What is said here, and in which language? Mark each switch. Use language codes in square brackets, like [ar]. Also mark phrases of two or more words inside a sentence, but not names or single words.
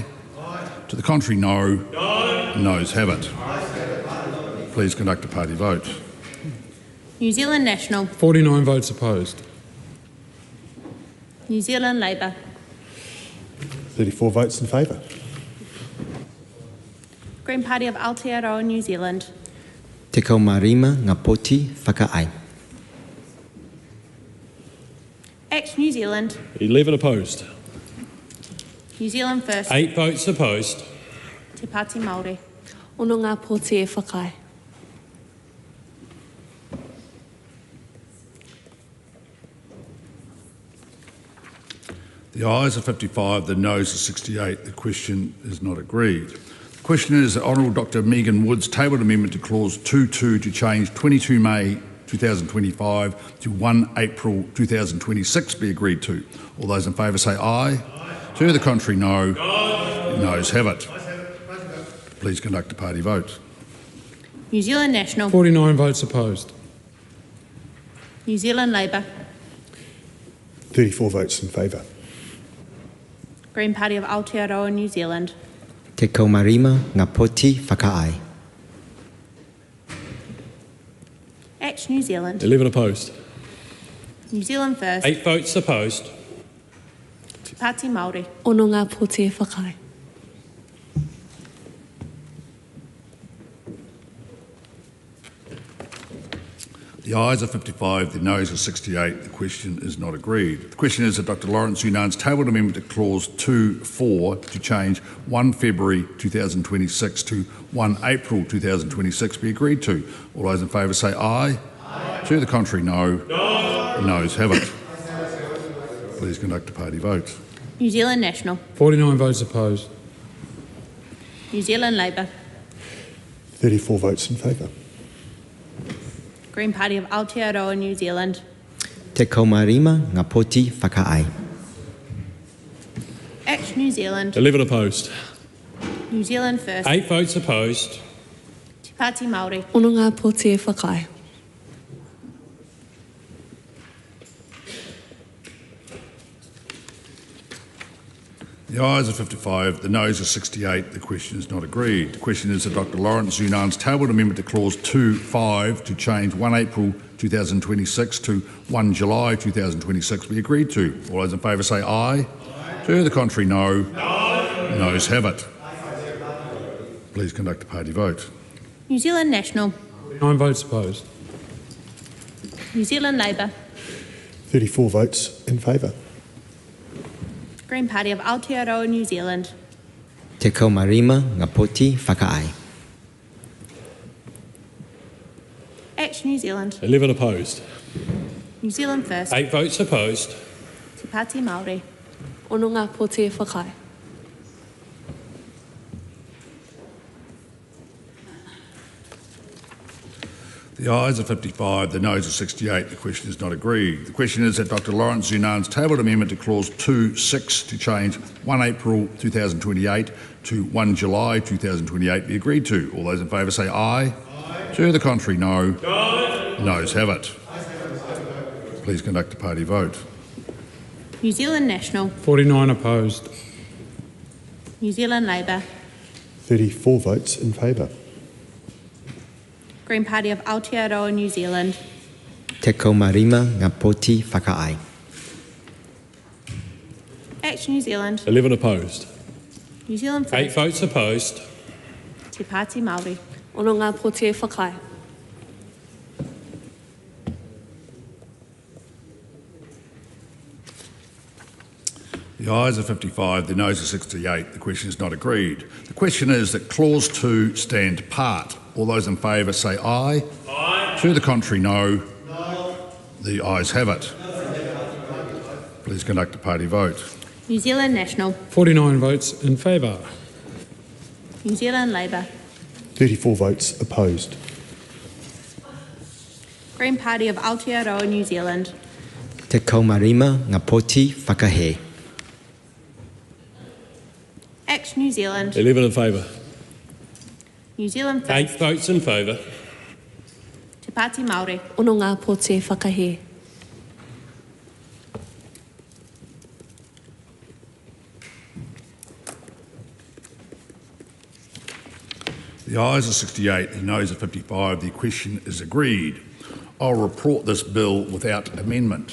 [en] Aye. To the contrary, no. No. The noes have it. Please conduct a party vote. New Zealand National. 49 votes opposed. New Zealand Labour. 34 votes in favour. Green Party of Aotearoa, New Zealand. [mi] Te kaumarima ngā poti whakaai. [en] Act New Zealand. 11 opposed. New Zealand First. 8 votes opposed. Te Pāti Māori. [mi] Ono ngā poti e whakai. [en] The ayes are 55, the noes are 68. The question is not agreed. The question is that Honourable Dr Megan Woods tabled amendment to Clause 2.2 to change 22 May 2025 to 1 April 2026 be agreed to. All those in favour say aye. Aye. To the contrary, no. No. The noes have it. Please conduct a party vote. New Zealand National. 49 votes opposed. New Zealand Labour. 34 votes in favour. Green Party of Aotearoa, New Zealand. [mi] Te kaumarima ngā poti whakaai. [en] Act New Zealand. 11 opposed. New Zealand first. 8 votes opposed. Te Pāti Māori. [mi] Ono ngā pōti e whakae. [en] The ayes are 55, the noes are 68. The question is not agreed. The question is that Dr Lawrence Zunan's tabled amendment to clause 2.4 to change 1 February 2026 to 1 April 2026 be agreed to. All those in favour say aye. Aye. To the contrary, no. No. The noes have it. Please conduct a party vote. New Zealand National. 49 votes opposed. New Zealand Labour. 34 votes in favour. Green Party of Aotearoa, New Zealand. [mi] Te kaumarima ngā poti whakaai. [en] Act New Zealand. 11 opposed. New Zealand first. 8 votes opposed. Te Pāti Māori. [mi] Ono ngā pōti e whakae. [en] The ayes are 55, the noes are 68. The question is not agreed. The question is that Dr Lawrence Zunan's tabled amendment to clause 2.5 to change 1 April 2026 to 1 July 2026 be agreed to. All those in favour say aye. Aye. To the contrary, no. No. Noes have it. Please conduct a party vote. New Zealand National. 9 votes opposed. New Zealand Labour. 34 votes in favour. Green Party of Aotearoa, New Zealand. [mi] Te kaumarima ngā poti whakaai. [en] Act New Zealand. 11 opposed. New Zealand first. 8 votes opposed. Te Pāti Māori. [mi] Ono ngā pōti e whakae. [en] The ayes are 55, the noes are 68. The question is not agreed. The question is that Dr Lawrence Zunan's tabled amendment to clause 2.6 to change 1 April 2028 to 1 July 2028 be agreed to. All those in favour say aye. Aye. To the contrary, no. No. Noes have it. Please conduct a party vote. New Zealand National. 49 opposed. New Zealand Labour. 34 votes in favour. Green Party of Aotearoa, New Zealand. [mi] Te kaumarima ngā poti whakaai. [en] Act New Zealand. 11 opposed. New Zealand first. 8 votes opposed. Te Pāti Māori. [mi] Ono ngā pōti e whakae. [en] The ayes are 55, the noes are 68. The question is not agreed. The question is that clause 2 stand part. All those in favour say aye. Aye. To the contrary, no. No. The ayes have it. Please conduct a party vote. New Zealand National. 49 votes in favour. New Zealand Labour. 34 votes opposed. Green Party of Aotearoa, New Zealand. [mi] Te kaumarima ngā poti whakahe. [en] Act New Zealand. 11 in favour. New Zealand first. 8 votes in favour. Te Pāti Māori. [mi] Ono ngā pōti e whakahe. [en] The ayes are 68, the noes are 55. The question is agreed. I'll report this bill without amendment.